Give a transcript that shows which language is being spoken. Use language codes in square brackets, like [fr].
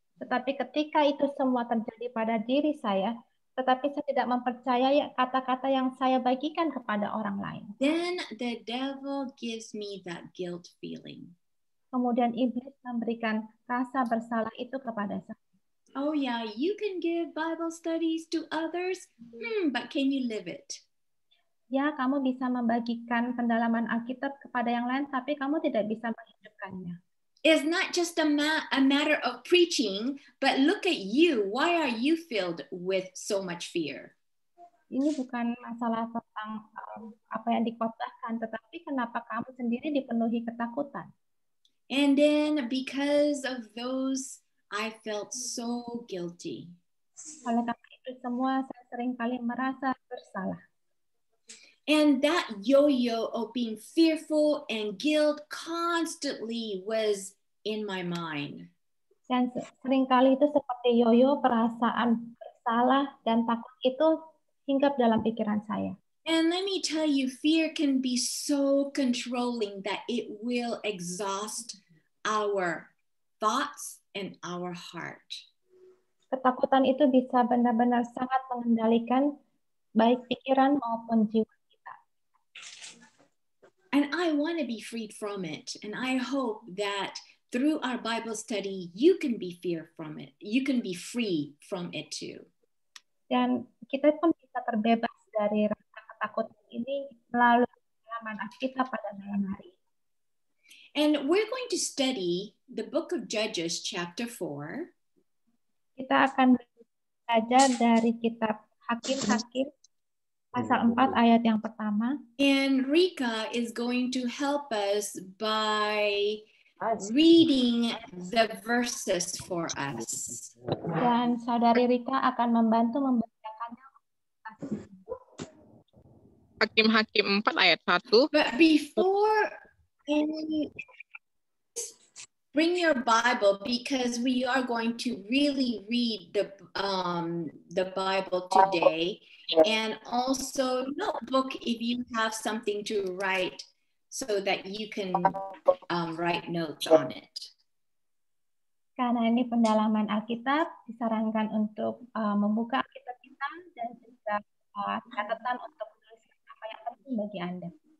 [id] Tetapi ketika itu semua terjadi pada diri saya, tetapi saya tidak mempercayai kata-kata yang saya bagikan kepada orang lain. [en] Then the devil gives me that guilt feeling. [id] Kemudian iblis memberikan rasa bersalah itu kepada saya. [en] Oh yeah, you can give Bible studies to others, but can you live it? [id] Ya, kamu bisa membagikan pendalaman Alkitab kepada yang lain, tapi kamu tidak bisa menghidupkannya. [en] It's not just a matter of preaching, but look at you. Why are you filled with so much fear? [id] Ini bukan masalah tentang apa yang dikotbahkan, tetapi kenapa kamu sendiri dipenuhi ketakutan? [en] And then because of those, I felt so guilty. [id] Oleh karena itu semua, saya seringkali merasa bersalah. [en] And that yo-yo of being fearful and guilt constantly was in my mind. [id] Dan seringkali itu seperti yoyo, perasaan bersalah dan takut itu hinggap dalam pikiran saya. [en] And let me tell you, fear can be so controlling that it will exhaust our thoughts and our heart. [id] Ketakutan itu bisa benar-benar sangat mengendalikan baik pikiran maupun jiwa kita. [en] And I want to be freed from it. And I hope that through our Bible study, you can be free from it. You can be free from it too. [id] Dan kita pun bisa terbebas dari rasa ketakutan ini melalui pengalaman Alkitab pada malam hari. [en] And we're going to study the book of Judges chapter 4. [id] Kita akan belajar dari kitab Hakim-Hakim pasal 4 ayat yang pertama. [en] And Rika is going to help us by reading the verses for us. [id] Dan saudari Rika akan membantu membacakannya. Hakim-Hakim 4 ayat 1. [en] But before bring your Bible, because we are going to really read the Bible today, and also notebook if you have something to write so that you can write notes on it. [id] Karena ini pendalaman Alkitab, disarankan untuk membuka Alkitab kita dan juga catatan untuk menuliskan apa yang penting bagi Anda.